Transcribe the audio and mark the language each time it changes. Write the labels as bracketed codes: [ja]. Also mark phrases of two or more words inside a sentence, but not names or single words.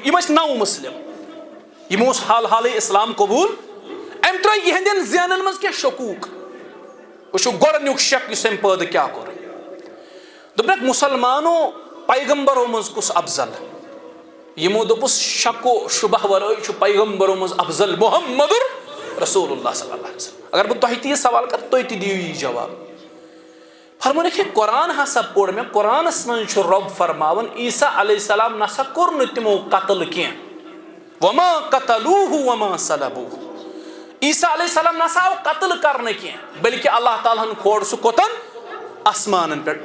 [ks] یِم ٲسۍ نو مُسلم, یِمو اوس حال حالٕے اسلام قبوٗل. أمۍ ترٲے یِہنٛدٮ۪ن ذہنن منٛز کینٛہہ شکوٗک. وٕچھو گۄڈنیُک شک یُس أمۍ پٲدٕ کیٛاہ کوٚر. دوٚپنکھ مُسلمانو پیغمبرو منٛز کُس افضل. یِمو دوٚپُس شکو شُبہ ورٲے چھُ پیغمبرو منٛز افضل محمد رسول اللہ [ar] صلی اللہ علیہ وسلم. [ks] اگر بہٕ تۄہہِ تہِ یہِ سوال کرٕ تُہۍ تہِ دِیِو یہِ جواب. فرمونکھ یہِ قرآن ہسا پوٚر مےٚ, قرآنس منٛز چھُ رۄب فرماوان عیسیٰ [ar] علیہ السلام [ks] نسا کوٚر نہٕ تِمو قتل کینٛہہ. [ar] وما قتلوٗہ وما صلبوٗہ. [ks] عیسیٰ [ar] علیہ السلام [ks] نسا آو قتل کرنہٕ کینٛہہ, بلکہِ اللہ تعالیٰ ہن کھول سُہ کوٚتن, آسمانن پٮ۪ٹھ.